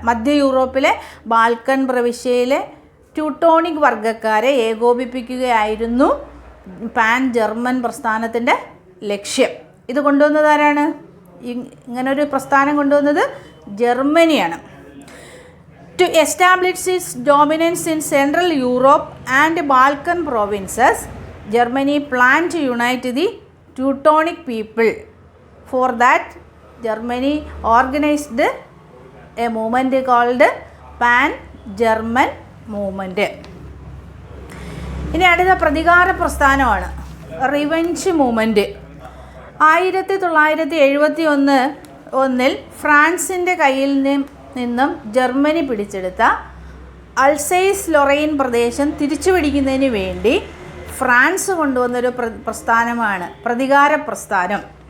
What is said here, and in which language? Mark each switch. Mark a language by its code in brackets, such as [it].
[ml] മധ്യ യൂറോപ്പിലെ ബാൽക്കൻ പ്രവിശ്യയിലെ ട്യൂട്ടോണിക് വർഗ്ഗക്കാരെ ഏകോപിപ്പിക്കുകയായിരുന്നു പാൻ ജർമ്മൻ പ്രസ്ഥാനത്തിൻ്റെ ലക്ഷ്യം. ഇത് കൊണ്ടുവന്നത് ആരാണ്? ഇങ്ങനൊരു പ്രസ്ഥാനം കൊണ്ടുവന്നത് ജർമ്മനിയാണ്. [en] To establish its dominance in Central Europe and Balkan provinces, Germany planned to unite the Teutonic people. For that, Germany organized a movement called Pan-German movement. [ml] ഇനി അടുത്ത പ്രതികാര പ്രസ്ഥാനമാണ് റിവെഞ്ച് മൂവ്മെൻറ്റ്. 1971 ഫ്രാൻസിൻ്റെ കയ്യിൽ നിന്നും ജർമ്മനി പിടിച്ചെടുത്ത അൾസൈസ് ലൊറൈൻ പ്രദേശം തിരിച്ചുപിടിക്കുന്നതിന് വേണ്ടി ഫ്രാൻസ് കൊണ്ടുവന്നൊരു പ്രസ്ഥാനമാണ് പ്രതികാര പ്രസ്ഥാനം.